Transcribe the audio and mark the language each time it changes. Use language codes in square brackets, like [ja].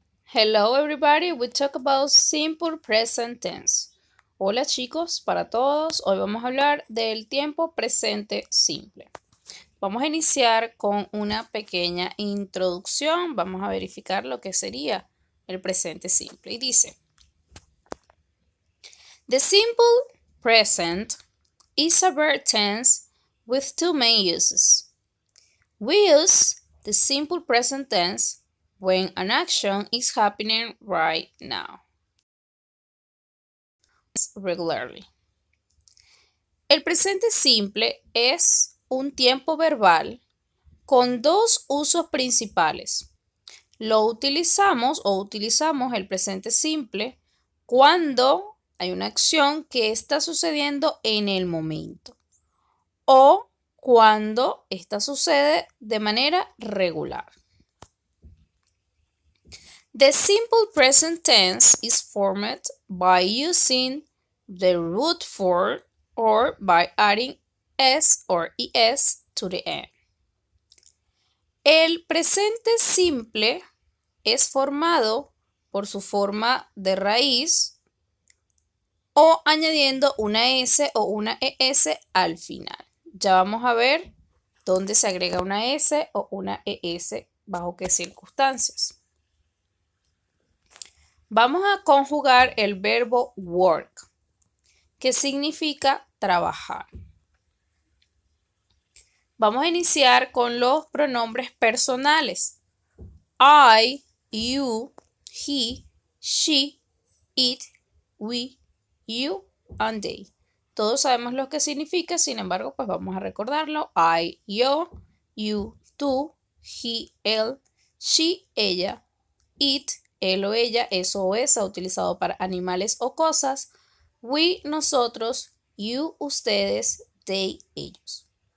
[en] Hello everybody, we talk about simple present tense. [es] Hola chicos, para todos, hoy vamos a hablar del tiempo presente simple. Vamos a iniciar con una pequeña introducción, vamos a verificar lo que sería el presente simple. Y dice, [en] the simple present is a verb tense with two main uses. We use the simple present tense when an action is happening right now. Regularly. [es] El presente simple es un tiempo verbal con dos usos principales. Lo utilizamos el presente simple cuando hay una acción que está sucediendo en el momento o cuando esta sucede de manera regular. The simple present tense is formed by using the root form or by adding s or es to the end. El presente simple es formado por su forma de raíz o añadiendo una s o una es al final. Ya vamos a ver dónde se agrega una s o una es, bajo qué circunstancias. Vamos a conjugar el verbo work, que significa trabajar. Vamos a iniciar con los pronombres personales. [en] I, you, he, she, it, we, you, and they. [es] Todos sabemos lo que significa, sin embargo, pues vamos a recordarlo. I, yo, you, tú, he, él, she, ella, it, él o ella, eso o esa, utilizado para animales o cosas. We, nosotros, you, ustedes, they, ellos.